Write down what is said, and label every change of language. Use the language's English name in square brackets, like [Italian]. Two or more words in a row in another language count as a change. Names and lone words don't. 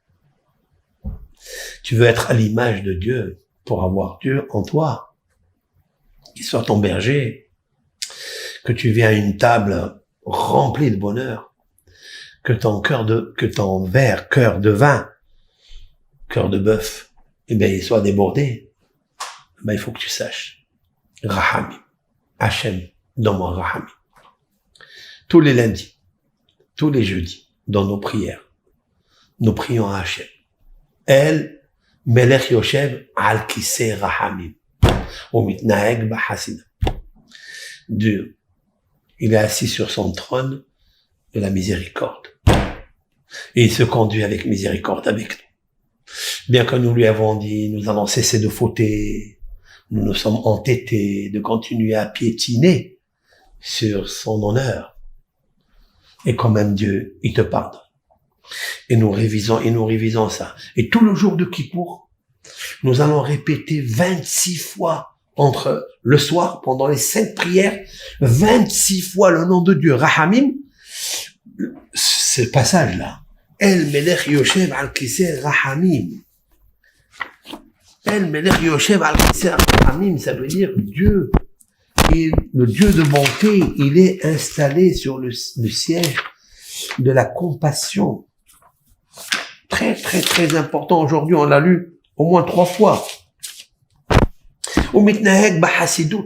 [French] Tu veux être à l'image de Dieu pour avoir Dieu en toi, qu'il soit ton berger, que tu viens à une table remplie de bonheur, que ton verre, cœur de vin, cœur de bœuf, il soit débordé. Il faut que tu saches. Rahami. Hachem, donne-moi Rahami. Tous les lundis, tous les jeudis, dans nos prières, nous prions à Hachem. [Hebrew] אל מלך יושב על כסא רחמים. ומתנהג בחסינה. [French] Dieu, il est assis sur son trône de la miséricorde. Et il se conduit avec miséricorde avec nous. Bien que nous lui avons dit, nous avons cessé de fauter, nous nous sommes entêtés de continuer à piétiner sur son honneur. Et quand même Dieu, il te pardonne. Et nous révisons ça. Et tout le jour de Kippour, nous allons répéter 26 fois entre le soir, pendant les 5 prières, 26 fois le nom de Dieu, Rahamim. Ce passage-là, [Hebrew] אל מלך יושב על כסא רחמים. אל מלך יושב על כסא רחמים, [French] ça veut dire Dieu. Et le Dieu de bonté, il est installé sur le siège de la compassion. Très, très, très important. Aujourd'hui, on l'a lu au moins 3 fois. [Hebrew] ומתנהג בחסידות.